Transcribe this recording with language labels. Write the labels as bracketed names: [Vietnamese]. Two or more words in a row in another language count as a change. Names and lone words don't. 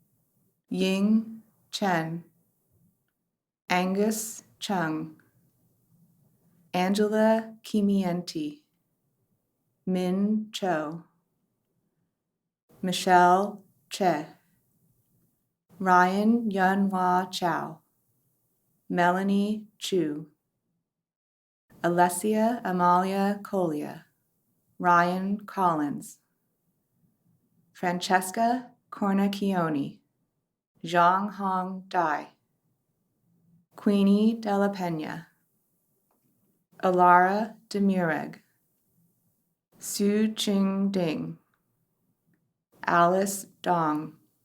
[English] Ying Chen, Angus Chung, Angela Kimienti, Min Cho, Michelle Che, Ryan Yunhua Chow, Melanie Chu, Alessia Amalia Colia, Ryan Collins, Francesca Cornacchioni, Zhang Hong Dai, Queenie Della Pena, Alara Demureg, Su Ching Ding, Alice Dong,